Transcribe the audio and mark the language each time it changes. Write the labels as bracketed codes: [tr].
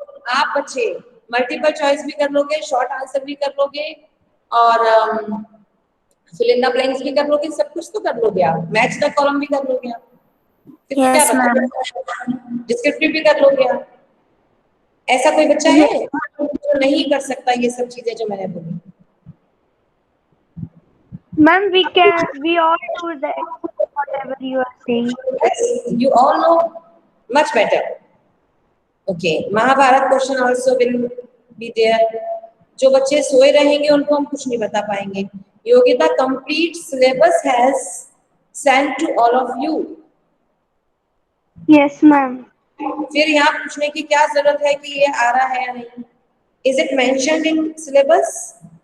[hi] आप बच्चे multiple choice भी कर लोगे, शॉर्ट आंसर भी कर लोगे, और फिल इन द ब्लैंक्स भी कर लोगे, सब कुछ तो कर लोगे आप, मैच द कॉलम भी कर लोगे आप, फिर क्या [en] Yes ma'am. [hi] डिस्क्रिप्टिव भी कर लोगे आप। ऐसा कोई बच्चा है जो नहीं कर सकता ये सब चीजें जो मैंने बोली? [en] Ma'am, we all do that, whatever you are saying. Yes, you all know much better. Okay, Mahabharata question also will be there. [hi] जो बच्चे सोए रहेंगे उनको हम कुछ नहीं बता पाएंगे. [en] Yogita, complete syllabus has sent to all of you. Yes, ma'am. [hi] फिर यहाँ पूछने की क्या जरूरत है कि ये आ रहा है या नहीं? [en] Is it mentioned in syllabus?